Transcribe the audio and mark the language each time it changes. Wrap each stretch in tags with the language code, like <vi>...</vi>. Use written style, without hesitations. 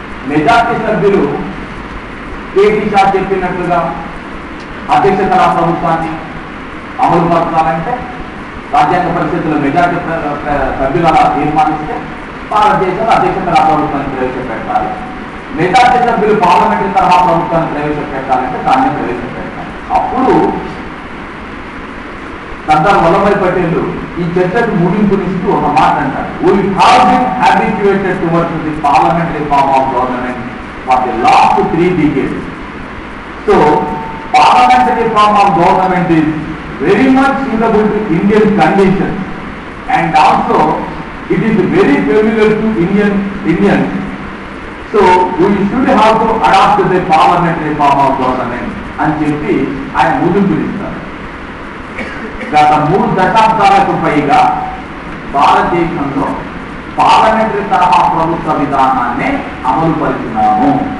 <te>Majority సభ్యులు KT Shah చెప్పినట్లుగా అధ్యక్ష తరహా ప్రభుత్వాన్ని అమలు పరచాలంటే రాజ్యాంగ పరిషత్తులో మెజార్టీ సభ్యులు అలా తీర్మానిస్తే భారతదేశంలో అధ్యక్ష తరహా ప్రభుత్వాన్ని ప్రవేశపెట్టాలి. మెజార్టీ సభ్యులు పార్లమెంటరీ తరహా ప్రభుత్వాన్ని ప్రవేశపెట్టాలంటే దాన్ని ప్రవేశపెట్టాలి. అప్పుడు సర్దార్ వల్లభాయ్ పటేల్ ఈ చర్చకు ముగింపునిస్తూ ఒక మాట అంటారు.</te> <en>We have been habituated towards the parliamentary form of government for the last 3 decades. So, parliamentary form of government is very much suitable to Indian conditions, and also it is very familiar to Indians. So, we should have to adopt the parliamentary form of government</en> <te>అని చెప్పి ఆయన ముగింపునిస్తారు. గత 3 దశాబ్దాలకు పైగా భారతదేశంలో parliamentary తరహా ప్రభుత్వ విధానాన్ని అమలు పరిచినాము.</te>